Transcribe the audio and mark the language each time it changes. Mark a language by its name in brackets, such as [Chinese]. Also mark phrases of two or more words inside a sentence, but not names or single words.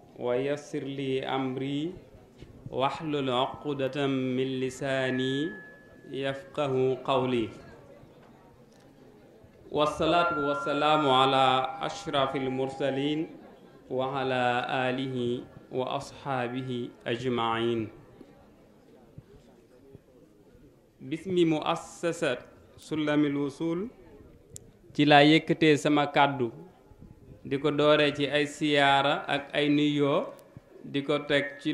[Arabic] ويسر لي أمري واحلل عقدة من لساني يفقهوا قولي. والصلاة والسلام على أشرف المرسلين وعلى آله وأصحابه أجمعين. باسم مؤسسة [Wolof] Sulamil Wusul ci laa yëkkatee sama kàddu di ko dooree ci ay siyaara ak ay nuyoo di ko teg ci